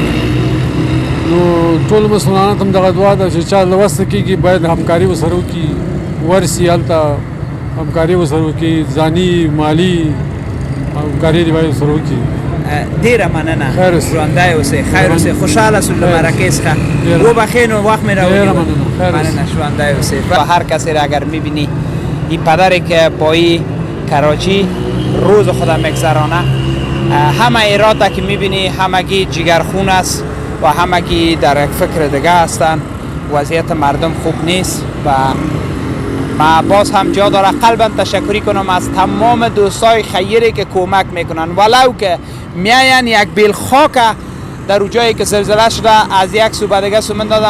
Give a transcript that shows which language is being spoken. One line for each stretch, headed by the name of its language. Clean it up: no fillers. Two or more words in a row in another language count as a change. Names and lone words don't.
Pashto: نو ټول مسلمانانو ته دغه دعا ده چې چا لوسته کېږي باید همکاري ورسره وکړي، ورسي هلته همکاري ورسره وکړي، ځاني مالي همکاري دې باید ورسره وکړي. ډېره مننه. ژوندی اوسئ، خیر اوسئ، خوشحاله شو له مرکې څخه. وبخښئ نو وخت مې راونیو. مننه. ژوندی اوسئ.
Persian: هر کسی را اگر میبینی این پدری که با این کراچی روز خدا میگذرانه، همه ایرات که میبینی همگی جگرخون است و همگی در یک فکر دیگه هستن. وضعیت مردم خوب نیست و ما باز هم جا داره قلبا تشکری کنم از تمام دوستای خیری که کمک میکنن، ولو که میاین یک بیل خاک در جایی که زلزله شده از یک سو به دیگه سو من دادم.